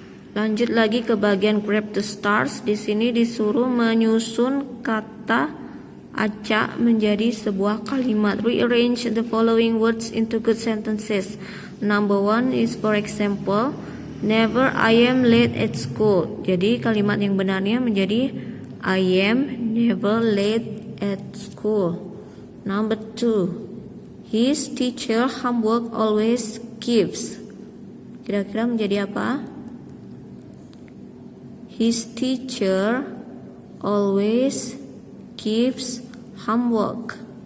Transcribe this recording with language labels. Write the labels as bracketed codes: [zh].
[id] Lanjut lagi ke bagian grab the stars. Di sini disuruh menyusun kata acak menjadi sebuah kalimat. [en] Rearrange the following words into good sentences. Number 1 is for example, never I am late at school. [id] Jadi kalimat yang benarnya menjadi [en] I am never late at school. Number 2, his teacher homework always gives. [id] Kira-kira menjadi apa? [en] His teacher always gives homework.